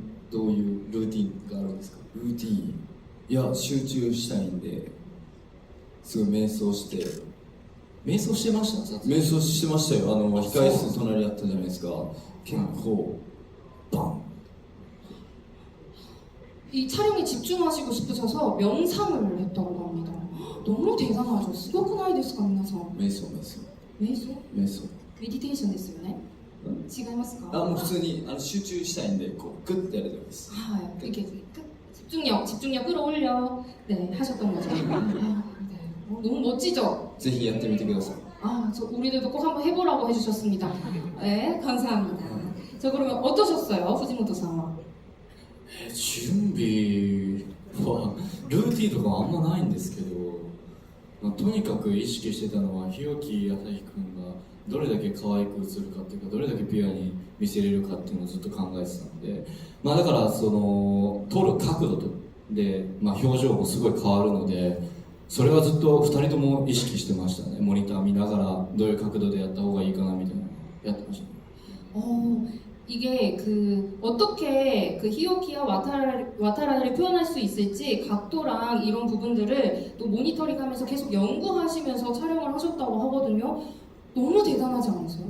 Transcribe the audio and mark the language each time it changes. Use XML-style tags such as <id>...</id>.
<ja>どういうルーティンがあるんですか？ルーティン、いや集中したいんですごい瞑想して。瞑想してました？瞑想してましたよ。控え室隣やったじゃないですか。結構バン。</ja> <ko>이 촬영에 집중하시고 싶으셔서 명상을 했다고 합니다. 너무 대단하죠.</ko> <ja>すごくないですか皆さん。瞑想。メディテーションですよね。違いますか？もう普通に集中したいんでこうグッてやるだけです。</ja> <ko>이렇게 집중력을 올려. 네, 하셨던 거죠. 네. 너무 멋지죠?</ko> <ja>ぜひやってみてください。</ja> <ko>우리들도 꼭 한번 해보라고 해주셨습니다. 네, 감사합니다. 자, 그러면 어떠셨어요, 후지모토</ko> <ja>さんは? 準備はルーティンとかあんまないんですけど、とにかく意識してたのは日置朝日くんがどれだけ可愛く映るかっていうか、どれだけピュアに見せれるかっていうのをずっと考えてたので、だからその撮る角度で、表情もすごい変わるので、それはずっと2人とも意識してましたね。モニター見ながらどういう角度でやった方がいいかなみたいなやってました。</ja> <ko>이게 어떻게 히오키와 와타라를 표현할 수 있을지 각도랑 이런 부분들을 또 모니터링하면서 계속 연구하시면서 촬영을 하셨다고 하거든요. 너무 대단하지 않으세요?</ko>